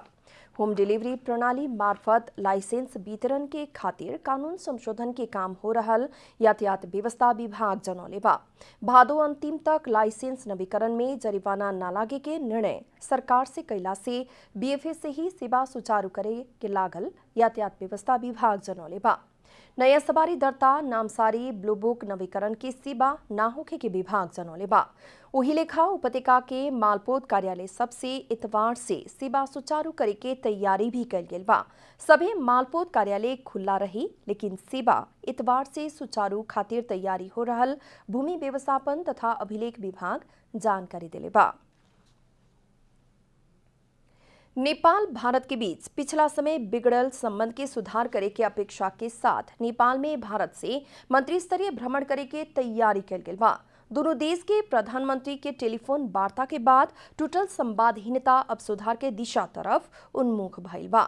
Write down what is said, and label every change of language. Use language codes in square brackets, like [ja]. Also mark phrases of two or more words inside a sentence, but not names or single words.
[bho] होम डिलीवरी प्रणाली मार्फत लाइसेंस वितरण के खातिर कानून संशोधन के काम हो रहल यातायात व्यवस्था विभाग जनौले बा। भादो अंतिम तक लाइसेंस नवीकरण में जरिवाना न लागे के निर्णय सरकार से कैला से बीएफए से ही सेवा सुचारू करे के लागल यातायात व्यवस्था विभाग जनौले बा। नया सवारी दर्ता, नामसारी, ब्लू बुक नवीकरण की सेवा ना होखे के विभाग जनौले बा। वही लेखा उपत्यका के मालपोत कार्यालय सबसे इतवार से सेवा सुचारू करे के तैयारी भी कल गेल बा। सभी मालपोत कार्यालय खुला रही, लेकिन सेवा इतवार से सुचारू खातिर तैयारी हो रहल भूमि व्यवस्थापन तथा अभिलेख विभाग जानकारी दिले बा। नेपाल भारत के बीच पिछला समय बिगड़ल संबंध के सुधार करे के अपेक्षा के साथ नेपाल में भारत से मंत्री स्तरीय भ्रमण करे के तैयारी कल गेल बा। दोनों देश के प्रधानमंत्री के टेलीफोन वार्ता के बाद टूटल संवादहीनता अब सुधार के दिशा तरफ उन्मुख भइल बा।